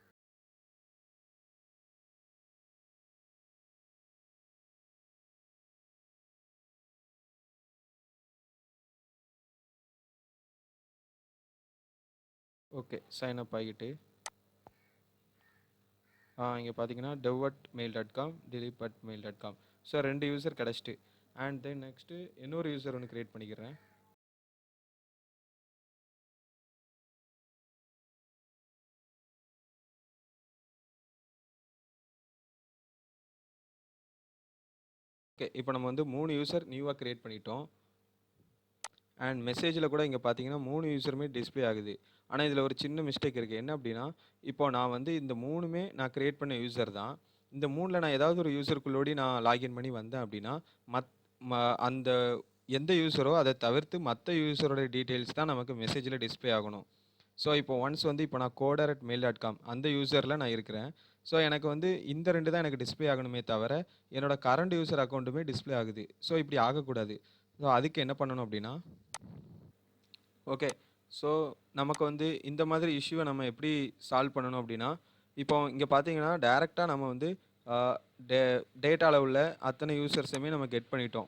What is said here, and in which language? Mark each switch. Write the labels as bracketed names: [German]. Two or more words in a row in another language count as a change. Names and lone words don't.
[English] okay, sign up [Tamil] ஆகிட்டு இங்கே பார்த்தீங்கன்னா dev@mail.com dilip@mail.com. [English] so 2 user [Tamil] கிடச்சிட்டு. [English] and then next [Tamil] இன்னொரு யூசர் ஒன்று க்ரியேட் பண்ணிக்கிறேன். ஓகே, இப்போ நம்ம வந்து 3 யூசர் நியூவாக க்ரியேட் பண்ணிட்டோம். அண்ட் மெசேஜில் கூட இங்கே பார்த்தீங்கன்னா 3 யூசருமே டிஸ்பிளே ஆகுது. ஆனால் இதில் ஒரு சின்ன மிஸ்டேக் இருக்குது. என்ன அப்படின்னா, இப்போ நான் வந்து இந்த 3மே நான் க்ரியேட் பண்ண யூசர் தான். இந்த 3ல் நான் ஏதாவது ஒரு யூசருக்குள்ளோடி நான் லாகின் பண்ணி வந்தேன் அப்படின்னா, மத் ம அந்த எந்த யூசரோ அதை தவிர்த்து மற்ற யூசரோட டீட்டெயில்ஸ் தான் நமக்கு மெசேஜில் டிஸ்பிளே ஆகணும். ஸோ இப்போ ஒன்ஸ் வந்து இப்போ நான் coder@mail.com அந்த யூசரில் நான் இருக்கிறேன். ஸோ எனக்கு வந்து இந்த 2 தான் எனக்கு டிஸ்பிளே ஆகணுமே தவிர, என்னோட [English] current user [Tamil] அக்கௌண்ட்டுமே டிஸ்பிளே ஆகுது. ஸோ இப்படி ஆகக்கூடாது. ஸோ அதுக்கு என்ன பண்ணணும் அப்படின்னா, ஓகே. ஸோ நமக்கு வந்து இந்த மாதிரி இஷ்யூவை நம்ம எப்படி சால்வ் பண்ணணும் அப்படின்னா, இப்போ இங்கே பார்த்தீங்கன்னா டைரெக்டாக நம்ம வந்து டே டேட்டாவில் உள்ள அத்தனை யூசர்ஸையுமே நம்ம கெட் பண்ணிட்டோம்.